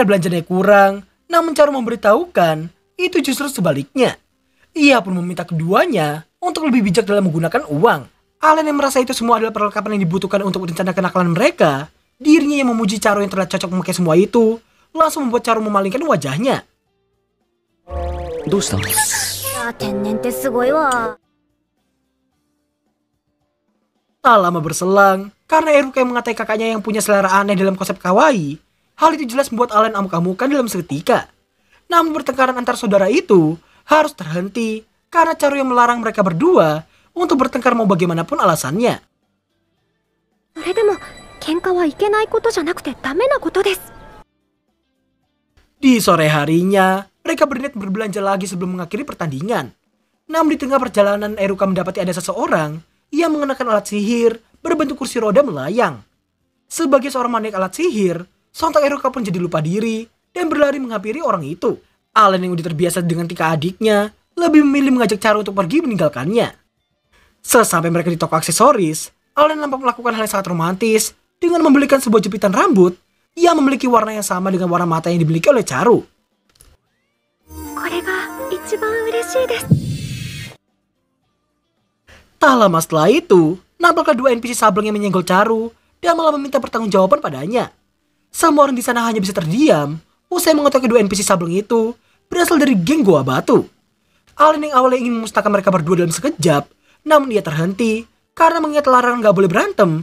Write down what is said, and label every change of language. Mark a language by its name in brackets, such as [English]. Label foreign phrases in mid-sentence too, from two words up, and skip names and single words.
[Indonesian] Mengira belanjanya kurang, namun Charu memberitahukan itu justru sebaliknya. Ia pun meminta keduanya untuk lebih bijak dalam menggunakan uang. Allen yang merasa itu semua adalah perlengkapan yang dibutuhkan untuk rencana kenakalan mereka, dirinya yang memuji Charo yang terlihat cocok memakai semua itu, langsung membuat Charo memalingkan wajahnya. [Japanese] どうしたの？いや天然ってすごいわ。 [Indonesian] Tak lama berselang, karena Eruka yang mengatai kakaknya yang punya selera aneh dalam konsep kawaii, hal itu jelas membuat Allen amuk-amukan dalam seketika. Namun pertengkaran antar saudara itu harus terhenti karena Charo yang melarang mereka berdua untuk bertengkar mau bagaimanapun alasannya. [Japanese] それでも喧嘩はいけないことじゃなくてダメなことです。 [Indonesian] Di sore harinya, mereka berniat berbelanja lagi sebelum mengakhiri pertandingan. Namun di tengah perjalanan Eruka mendapati ada seseorang yang mengenakan alat sihir berbentuk kursi roda melayang. Sebagai seorang maniak alat sihir, sontak Eruka pun jadi lupa diri dan berlari menghampiri orang itu. Allen yang udah terbiasa dengan tingkah adiknya, lebih memilih mengajak Charo untuk pergi meninggalkannya. Sesampai mereka di toko aksesoris, Allen nampak melakukan hal yang sangat romantis dengan membelikan sebuah jepitan rambut yang memiliki warna yang sama dengan warna mata yang dimiliki oleh Charo. [Japanese] これが一番嬉しいです。 [Indonesian] Tak lama setelah itu, nampaklah dua NPC Sableng yang menyenggol Charo dan malah meminta pertanggungjawaban padanya. Semua orang di sana hanya bisa terdiam usai mengetahui kedua NPC Sableng itu berasal dari geng Goa Batu. Allen yang awalnya ingin memusnahkan mereka berdua dalam sekejap, namun ia terhenti karena mengingat larangan gak boleh berantem.